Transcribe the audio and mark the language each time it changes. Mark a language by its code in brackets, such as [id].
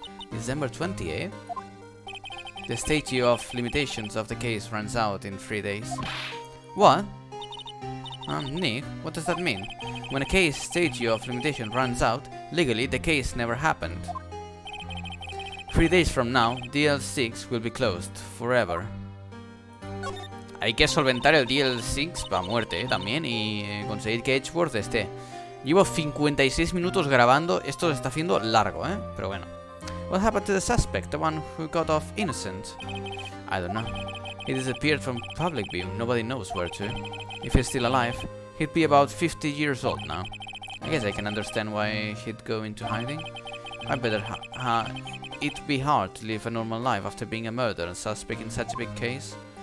[en] December 28th? The statute of limitations of the case runs out in 3 days. What? Nick, what does that mean? When a case statute of limitation runs out, legally the case never happened. 3 days from now, DL6 will be closed forever. [es] Hay que solventar el DL6 para muerte, también, y conseguir que Edgeworth esté. Llevo 56 minutos grabando, esto se está haciendo largo, pero bueno. [en] What happened to the suspect, the one who got off innocent? I don't know. He disappeared from public view, nobody knows where to. If he's still alive, he'd be about 50 years old now. I guess I can understand why he'd go into hiding. I better it'd be hard to live a normal life after being a murder suspect in such a big case.